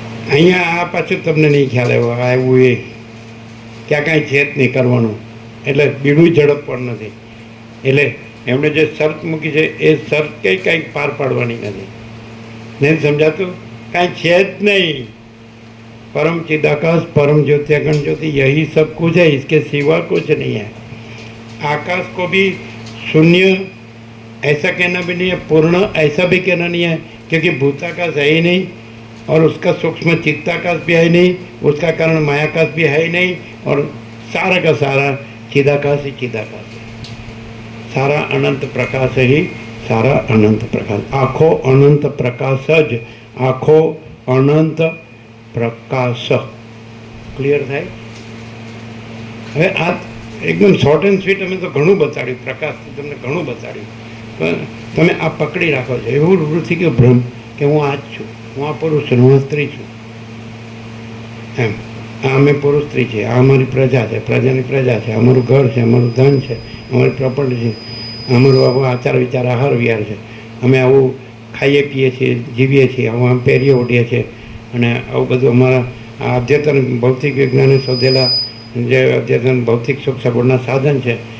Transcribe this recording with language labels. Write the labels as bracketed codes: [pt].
[gu] અહીંયા આ પાછું તમને નહીં ખ્યાલ આવ્યું એ ક્યાં કાંઈ છે જ નહીં કરવાનું, એટલે બીડું ઝડપ પણ નથી. એટલે એમણે જે શરત મૂકી છે એ શરત કંઈક પાર પાડવાની નથી. નહીં સમજાતું? કાંઈ છે જ નહીં. [hi] परम चिदाकाश, परम ज्योति, अगण ज्योति, यही सब कुछ है, इसके सिवा कुछ नहीं है. आकाश को भी शून्य ऐसा कहना भी नहीं है, पूर्ण ऐसा भी कहना नहीं है, क्योंकि भूताकाश है ही नहीं, और उसका सूक्ष्म चित्ताकाश भी है नहीं, उसका कारण मायाकाश भी है ही नहीं, और सारा का सारा चिदाकाश ही चिदाकाश है. सारा अनंत प्रकाश ही सारा अनंत प्रकाश. [gu] आखो अनंत प्रकाश ज, आखो अनंत પ્રકાશ. ક્લિયર થાય? હવે આ એકદમ શોર્ટ એન્ડ સ્વીટ અમે તો ઘણું બતાડ્યું, પ્રકાશથી તમને ઘણું બતાડ્યું, પણ તમે આ પકડી રાખો છો. એવું રૂઢ થઈ ગયું ભ્રમ કે હું આ જ છું, હું આ પુરુષ છું, હું આ સ્ત્રી છું. એમ આ અમે પુરુષ સ્ત્રી છીએ, આ અમારી પ્રજા છે, પ્રજાની પ્રજા છે, અમારું ઘર છે, અમારું ધન છે, અમારી પ્રોપર્ટી છે, અમારું આવો આચાર વિચાર, આહાર વિહાર છે, અમે આવું ખાઈએ પીએ છીએ, જીવીએ છીએ, આવું આમ પહેરીએ ઓઢીએ છીએ, અને આવું બધું અમારા આ અદ્યતન ભૌતિક વિજ્ઞાને શોધેલા જે અદ્યતન ભૌતિક સુખ સગવડના સાધન છે.